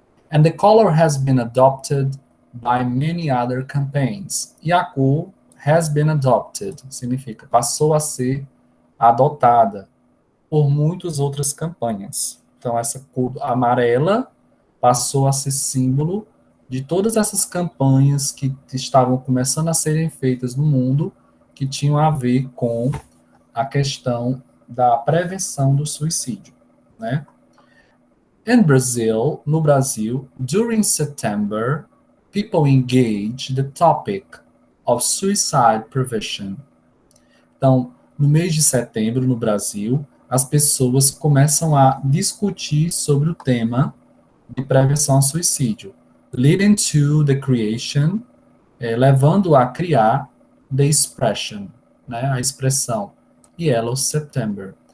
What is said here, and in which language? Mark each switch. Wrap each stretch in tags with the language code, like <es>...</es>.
<en>And the color has been adopted by many other campaigns.</en> <pt>E a cor</pt> <en>has been adopted,</en> <pt>significa passou a ser adotada por muitas outras campanhas. Então, essa cor amarela passou a ser símbolo de todas essas campanhas que estavam começando a serem feitas no mundo, que tinham a ver com a questão da prevenção do suicídio, né?</pt> <en>In Brazil,</en> <pt>no Brasil,</pt> <en>during September, people engage the topic of suicide prevention.</en> <pt>Então, no mês de setembro, no Brasil, as pessoas começam a discutir sobre o tema de prevenção ao suicídio,</pt> <en>leading to the creation,</en> <pt>levando a criar</pt> <en>the expression,</en> <pt>né, a expressão Yellow September.</pt>